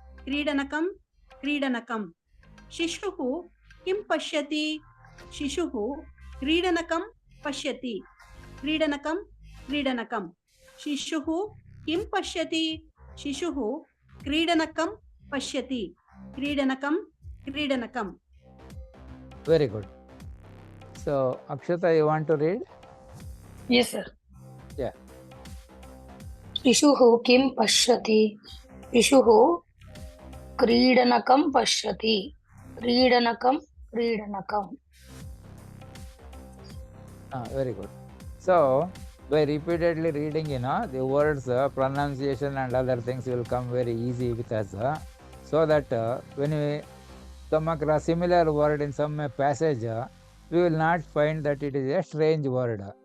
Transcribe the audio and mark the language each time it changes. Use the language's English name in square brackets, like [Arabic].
[Sanskrit] क्रीडनकं क्रीडनकं शिशुः किं पश्यति शिशुः क्रीडनकं पश्यति क्रीडनकं क्रीडनकं शिशुः किं पश्यति शिशुः क्रीडनकं पश्यति क्रीडनकं क्रीडनकं [English] Very good. So Akshata, you want to read? Yes, sir. Yeah. [Sanskrit] शिशुः किं पश्यति शिशुः क्रीडनकं पश्यति क्रीडनकं क्रीडनकम्. [English] Very good. So by repeatedly reading, the words, pronunciation and other things will come very easy with us. So that when we come across similar word in some passage, we will not find that it is a strange word.